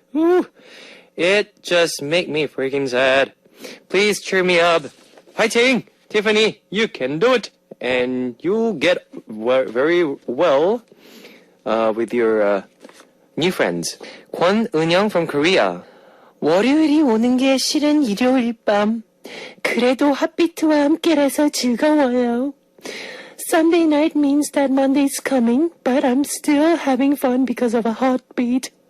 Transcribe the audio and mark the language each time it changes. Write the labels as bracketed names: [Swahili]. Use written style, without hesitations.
[English] Whew. It just make me freaking sad. Please cheer me up. Fighting! Tiffany, you can do it. And you'll get very well with your new friends. Kwon Eun-young from Korea. [Korean] 월요일이 오는 게 싫은 일요일 밤. 그래도 핫비트와 함께라서 즐거워요. [English] Sunday night means that Monday's coming, but I'm still having fun because of a heartbeat.